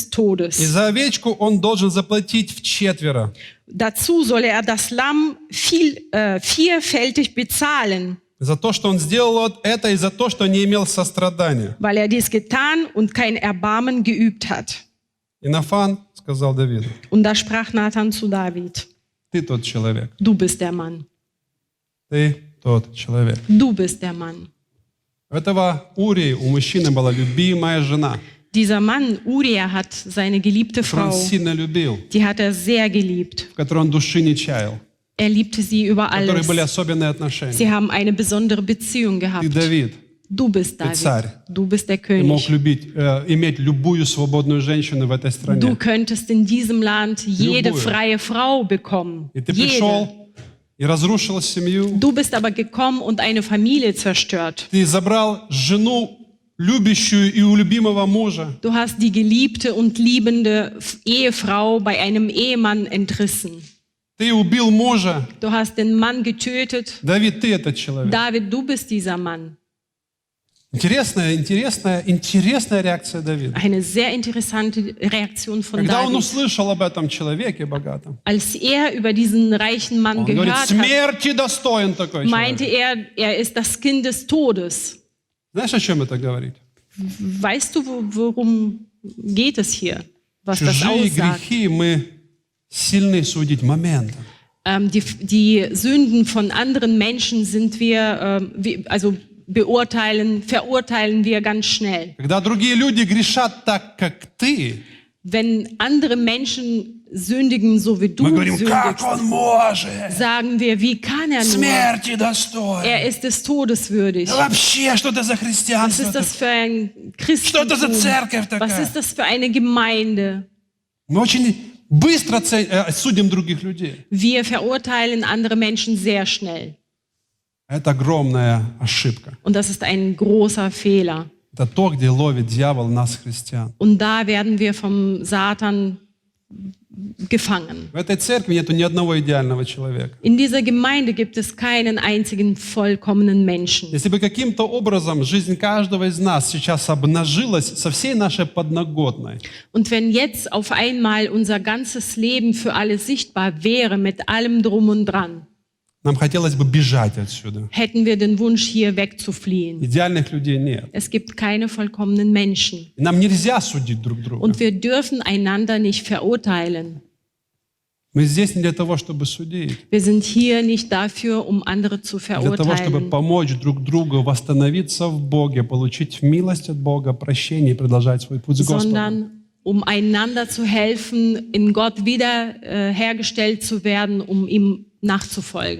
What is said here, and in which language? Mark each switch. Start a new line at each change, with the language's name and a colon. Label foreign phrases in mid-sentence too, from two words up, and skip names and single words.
Russian: И
German: Todes.
Russian: за овечку он должен заплатить вчетверо.
German: Dazu solle er das Lamm vierfältig bezahlen,
Russian: За то, что он сделал вот это, и за то, что не имел сострадания.
German: weil er dies getan und kein Erbarmen geübt hat.
Russian: И Нафан сказал Давиду:
German: Und da sprach Nathan zu David:
Russian: «Ты тот человек,
German: Du bist der Mann,
Russian: ты тот человек».
German: du bist der Mann.
Russian: У этого Урии, у мужчины была любимая жена,
German: Dieser Mann, Uriah, hat seine geliebte
Russian: которую он
German: Frau,
Russian: сильно любил,
German: die hat er sehr geliebt.
Russian: в которой он души не чаял,
German: Er liebte sie über
Russian: у которой
German: alles.
Russian: были особенные отношения.
German: Sie haben eine besondere Beziehung
Russian: Ты,
German: gehabt.
Russian: Давид,
German: Du bist
Russian: ты царь.
German: David, du bist der
Russian: Ты мог
German: König.
Russian: иметь любую свободную женщину в этой
German: Du
Russian: стране.
German: könntest in diesem Land jede
Russian: Любую.
German: freie Frau bekommen.
Russian: И ты
German: Jede.
Russian: пришел и разрушил семью.
German: Du bist aber gekommen und eine Familie zerstört.
Russian: Ты забрал жену, любящую и у любимого мужа.
German: Du hast die geliebte und liebende Ehefrau bei einem Ehemann entrissen.
Russian: Ты убил мужа.
German: Du hast den Mann getötet.
Russian: Давид, ты этот человек.
German: David, du bist dieser Mann.
Russian: Интересная реакция Давида.
German: Eine sehr interessante Reaktion von
Russian: Когда он
German: David.
Russian: услышал об этом человеке богатом,
German: Als er über diesen reichen Mann
Russian: он говорит:
German: gehört hat,
Russian: смерти достоин такой
German: meinte
Russian: человек.
German: er ist das Kind des Todes.
Russian: Знаешь, о чем это говорит?
German: Weißt du, worum geht es hier? Was das
Russian: Чужие
German: aussagt?
Russian: грехи мы сильны судить моментом.
German: Die Sünden von anderen Menschen sind wir, verurteilen wir ganz schnell.
Russian: Когда другие люди грешат так, как ты,
German: Wenn andere Menschen sündigen, so wie du
Russian: мы говорим: как
German: sündigst,
Russian: он может?
German: sagen wir, wie kann er nur?
Russian: Смерти достоин.
German: Er ist des Todes würdig.
Russian: Да вообще, что это за
German: Was
Russian: христианство?
German: ist das für ein
Russian: Что это за
German: Christentum?
Russian: церковь
German: Was
Russian: такая?
German: ist das für eine Gemeinde?
Russian: Мы очень быстро судим других людей.
German: Wir verurteilen andere Menschen sehr schnell.
Russian: Это огромная ошибка.
German: Und das ist ein großer Fehler.
Russian: Это то, где ловит дьявол нас, христиан.
German: Und da werden wir vom Satan gefangen.
Russian: В этой церкви нету ни одного идеального человека.
German: In dieser Gemeinde gibt es keinen einzigen vollkommenen Menschen.
Russian: Если бы каким-то образом жизнь каждого из нас сейчас обнажилась со всей нашей подноготной,
German: Und wenn jetzt auf einmal unser ganzes Leben für alle sichtbar wäre, mit allem drum und dran,
Russian: нам хотелось бы бежать отсюда.
German: hätten wir den Wunsch, hier wegzufliehen.
Russian: Идеальных людей нет.
German: Es gibt keine vollkommenen Menschen.
Russian: И нам нельзя судить друг друга.
German: Und wir dürfen einander nicht verurteilen.
Russian: Мы здесь не для того, чтобы судить.
German: Wir sind hier nicht dafür, um andere zu
Russian: Для того, чтобы
German: verurteilen,
Russian: помочь друг другу восстановиться в Боге, получить милость от Бога, прощение и продолжать свой путь с Господом.
German: sondern um einander zu helfen, in Gott wiederhergestellt zu werden, um ihm nachzufolgen.